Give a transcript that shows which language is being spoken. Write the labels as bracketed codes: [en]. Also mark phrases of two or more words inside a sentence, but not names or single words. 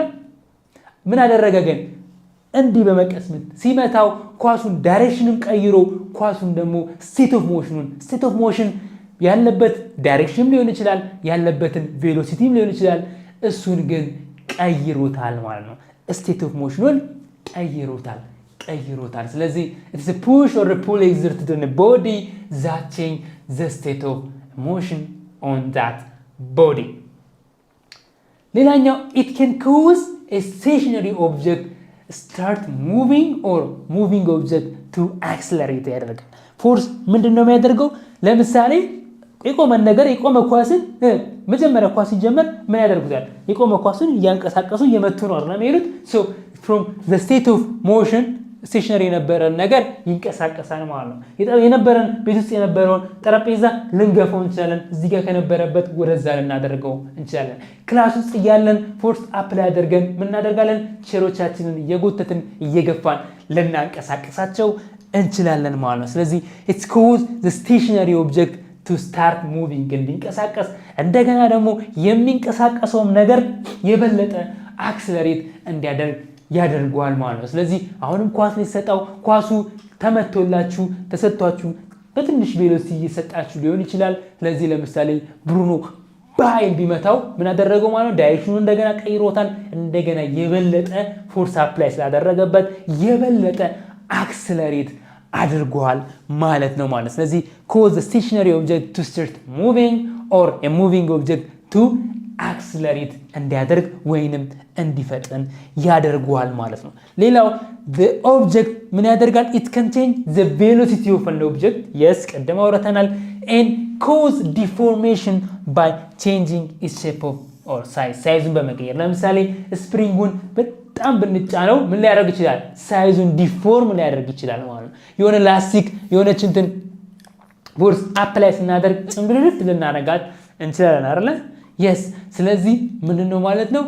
[am] ምን አደረገ ግን? እንዲህ በመቀስመት ሲመታው ኳሱን ዳይሬክሽኑን ቀይሮ ኳሱን ደግሞ [en] state of motion [am] ያለበት ዳይሬክሽንም ሊሆን ይችላል፣ ያለበትን ቬሎሲቲም ሊሆን ይችላል። እሱን ግን ቀይሮታል ማለት ነው። ስቴት ኦፍ ሞሽኑን ቀይሮታል። ስለዚህ [en] it's a push or a pull exerted on a body that change the state of motion on that body። [am] ሌላኛው [en] it can cause a stationary object start moving or moving object to accelerate [am] ያደርጋል። ፎርስ ምንድነው የሚያደርገው? ለምሳሌ የቆመ ኳስን መጀመሪያ ኳስ ሲጀመር ምን ያደርጉታል? የቆመ ኳስን እያንቀሳቀሱ እየመቱ ነው አይደል የሚሉት? [en] so from the state of motion [am] ስቴሽነሪ የነበረን ነገር ይንቀሳቀሳል ማለት ነው። የነበረን ቤት ውስጥ የነበረውን ጠረጴዛ ልንገፈው እንችላለን። እዚህ ጋር ከነበረበት ወደዛ ልናደርገው እንችላለን። ክላስ ውስጥ እያለን [en] force apply [am] አድርገን ምን እናደርጋለን? ቼሮቻችንን እየጎተትን እየገፋን ልናንቀሳቀሳቸው እንችላለን ማለት ነው። ስለዚህ [en] it's cause the stationary object to start moving [am] እንዲንቀሳቀስ እንደገና ደግሞ የሚንቀሳቀሰውም ነገር የበለጠ አክሰለሬት እንዲያደርግ ያደርገዋል ማለት ነው። ስለዚህ አሁንም ኳስ ሊሰጣው ኳሱ ተመቶላችሁ ተሰጥቷችሁ በትንሽ ቬሎሲቲ እየሰጣችሁ ሊሆን ይችላል። ስለዚህ ለምሳሌ ብሩኖ በኃይል ቢመታው ምን አደረገው ማለት ነው? ዳይሬክሽኑን እንደገና ቀይሮታል። እንደገና የበለጠ [en] force apply [am] ስላደረገበት የበለጠ አክሰለሬት አድርጓል ማለት ነው ማለት። ስለዚህ [en] cause the stationary object to start moving or a moving object to accelerate [am] እንዲያደርግ ወይንም እንዲፈጥን ያደርገዋል ማለት ነው። ሌላው [en] the object [am] ምን ያደርጋል? [en] it can change the velocity of an object yes [am] ቀደም አውርተናል [en] and cause deformation by changing its shape of or size [am] ሳይዙን በመቀየር ለምሳሌ ስፕሪንጉን በጣም ብንጫነው ምን ሊያደርግ ይችላል? ሳይዙን ዲፎርም ሊያደርግ ይችላል ማለት ነው። የሆነ ላስቲክ የሆነች እንትን [en] force apply [am] ስናደርግ ጽምብልት ልናረጋት እንችላለን አይደል? yes ስለዚህ ምንድነው ማለት ነው?